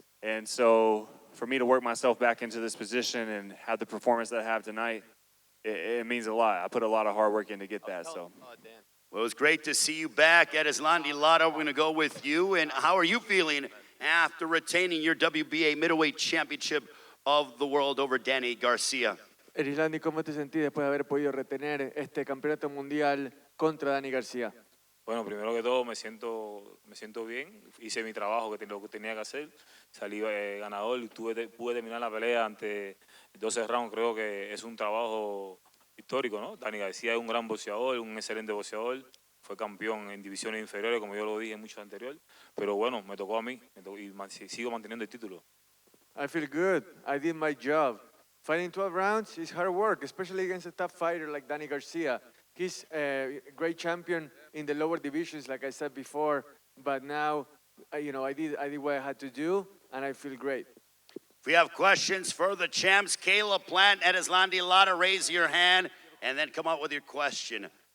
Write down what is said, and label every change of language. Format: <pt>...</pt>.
<en>And so for me to work myself back into this position and have the performance that I have tonight, it means a lot. I put a lot of hard work in to get that. So. Well, it was great to see you back. Erislandy Lara, we're going to go with you. And how are you feeling after retaining your WBA middleweight championship of the world over Danny Garcia?</en> <es>Erislandy, ¿cómo te sentís después de haber podido retener este campeonato mundial contra Danny Garcia? Bueno, primero que todo me siento bien, hice mi trabajo lo que tenía que hacer, salí ganador, pude terminar la pelea ante 12 rounds, creo que es un trabajo histórico, ¿no? Danny García es un gran boxeador, un excelente boxeador, fue campeón en divisiones inferiores, como yo lo dije mucho anterior, pero bueno, me tocó a mí y sigo manteniendo el título.</es> <en>I feel good, I did my job. Fighting 12 rounds is hard work, especially against a tough fighter like Danny Garcia. He's a great champion in the lower divisions, like I said before, but now, I did what I had to do, and I feel great. If we have questions for the champs, Caleb Plant, Erislandy Lara, raise your hand, and then come up with your question.</en>